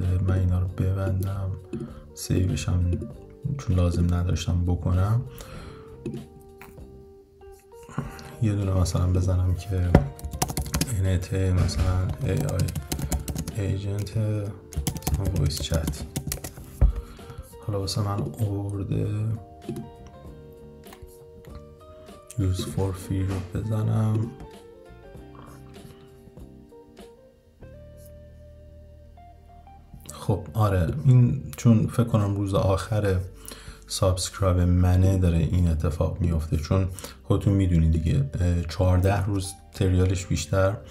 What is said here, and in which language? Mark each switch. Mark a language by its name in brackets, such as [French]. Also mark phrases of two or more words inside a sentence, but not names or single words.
[Persian] من اینا رو ببندم، سیوش هم چون لازم نداشتم بکنم. یه دونه مثلا بزنم که NetN مثلا [English] AI agent [Persian] مثلا [English] voice chat، [Persian] حالا واسه من آورده [English] use for free [Persian] رو بزنم. خب آره، این چون فکر کنم روز آخر سابسکرایب منه داره این اتفاق میفته، چون خودتون میدونید دیگه 14 روز تریالش بیشتر